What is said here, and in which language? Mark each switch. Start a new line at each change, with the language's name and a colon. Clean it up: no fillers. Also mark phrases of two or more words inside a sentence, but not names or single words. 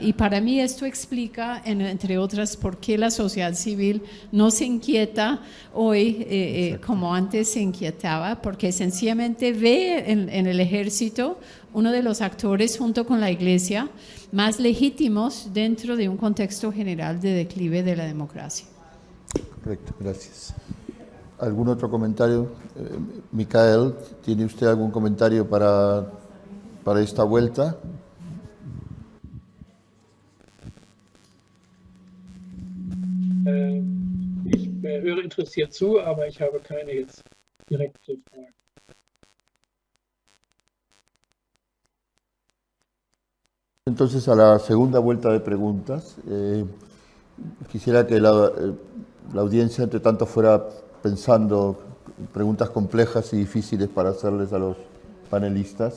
Spanish: Y para mí esto explica, entre otras, por qué la sociedad civil no se inquieta hoy como antes se inquietaba, porque sencillamente ve en el ejército uno de los actores junto con la iglesia más legítimos dentro de un contexto general de declive de la democracia. Correcto, gracias. ¿Algún otro comentario? Micael, ¿tiene usted algún comentario para esta vuelta?
German: Ich höre interessiert zu, aber ich habe keine jetzt direkte Frage.
Spanish: Entonces, a la segunda vuelta de preguntas, quisiera que la audiencia, entre tanto, fuera pensando preguntas complejas y difíciles para hacerles a los panelistas.